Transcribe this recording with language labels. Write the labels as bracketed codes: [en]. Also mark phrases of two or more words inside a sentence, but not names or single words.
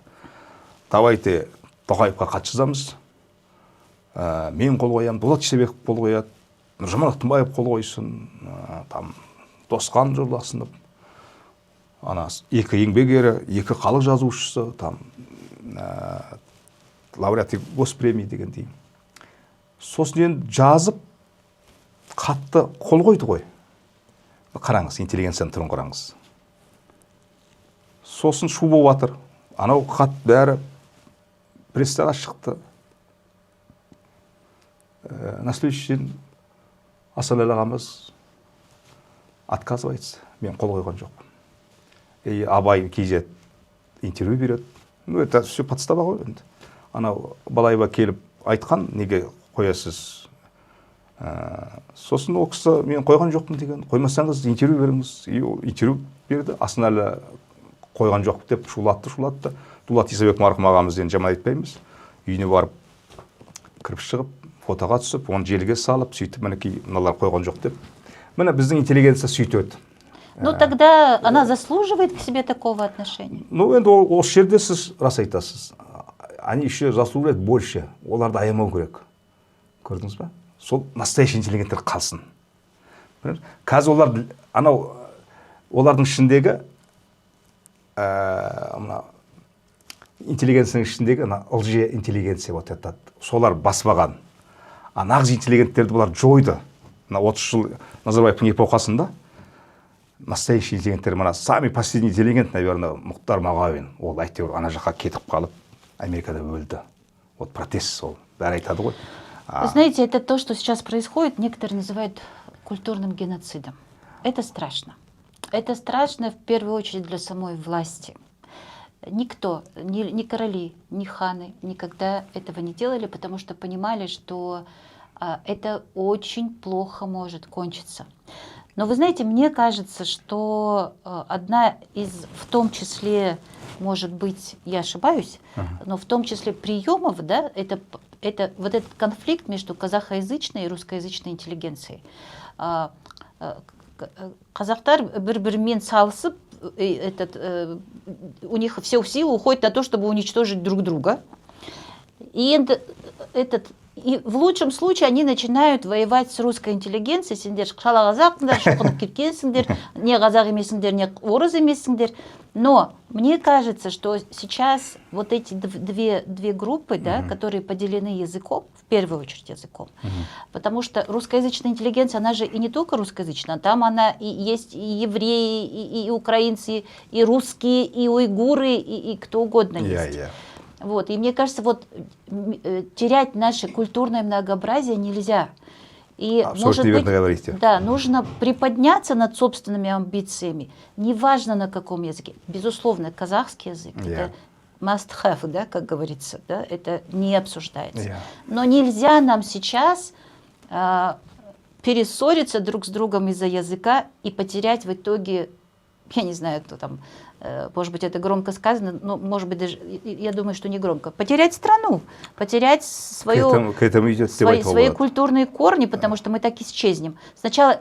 [kk] Давайте Тоқаевқа қатшы жазамыз, мен қол қоямын, Дулат Исабеков қол қояды, Нұржамал Ақтымбаев қол қойсын, там Досқан жолдасынып, екі еңбек ері, екі халық жазушысы, там [ru] лауреат госпремия [kk] дегендей. Сосын енді жазып, қатты қол қойды ғой. Қараңыз, интеллигенцияның түрін қараңыз. Сосын шу болып жатыр. Анау хат бәрі пресстаға шықты. [ru] На следующий день [kk] Асанәлі ағамыз отказывается. Мен қол қойған жоқпын. И Абай KZ интервью береді. [ru] Ну, это все подстава [kk] ғой енді. Анау Балаева келіп айтқан, неге қоясыз? Сосын ол кісі мен қойған жоқпын деген. Қоймасаңыз интервью беріңіз. Интервью берді. Асанәлі қойған жоқ деп шулатты. Дулат Исабеков марқұм ағамызден жаман айтпаймыз. Үйіне барып кіріп шығып, фотоға түсіп, оны желіге салып, сөйтіп, мінекей мыналар қойған жоқ деп. Міне біздің интеллигенция сөйтеді. [ru] Ну, тогда она заслуживает к себе такого отношения? Ну, [kk] енді ол жерде сіз рас айтасыз. [ru] Они еще заслуживают больше. [kk] Оларды аямау керек. Көрдіңіз ба? Сол настоящий интеллигенттер қалсын. Қазір олар, анау, олардың ішіндегі, интеллигенцияның ішіндегі [ru] лжи интеллигенция вот этот. [kk] Солар баспаған. А нағыз интеллигенттерді бұлар жойды. 30 жыл Назарбаевтың эпохасында настоящий интеллигенттер, [ru] самый последний интеллигент, наверное, [kk] Мұхтар Мағауин. Ол әйтеуір ана жаққа кетіп қалып, Америкада өлді. [ru] Вот протест [kk] сол. Бәрі айтады ғой. [ru] Вы знаете, это то, что сейчас происходит, некоторые называют культурным геноцидом. Это страшно. Это страшно в первую очередь для самой власти. Никто, ни короли, ни ханы никогда этого не делали, потому что понимали, что это очень плохо может кончиться. Но вы знаете, мне кажется, что одна из, в том числе, может быть, я ошибаюсь, но в том числе приемов, да, это вот этот конфликт между казахоязычной и русскоязычной интеллигенцией. [kk] Қазақтар бір-бірімен салысып, [ru] у них все силы уходят на то, чтобы уничтожить друг друга. И в лучшем случае они начинают воевать с русской интеллигенцией. [kk] Сендер шала қазақсыңдар, шоқынып кеткенсіңдер, не қазақ емессіңдер, не орыс емессіңдер. [ru] Но мне кажется, что сейчас вот эти две группы, да, которые поделены языком, в первую очередь языком, потому что русскоязычная интеллигенция, она же и не только русскоязычная, там она и есть и евреи, и украинцы, и русские, и уйгуры, и кто угодно есть. Вот. И мне кажется, вот терять наше культурное многообразие нельзя. И, может быть, да, нужно приподняться над собственными амбициями, неважно на каком языке. Безусловно, казахский язык, это [en] must have, [ru] да, как говорится, да, это не обсуждается. Но нельзя нам сейчас перессориться друг с другом из-за языка и потерять в итоге, я не знаю, кто там, может быть, это громко сказано, но, может быть, даже, я думаю, что не громко, потерять страну, потерять свои культурные корни, потому что мы так исчезнем.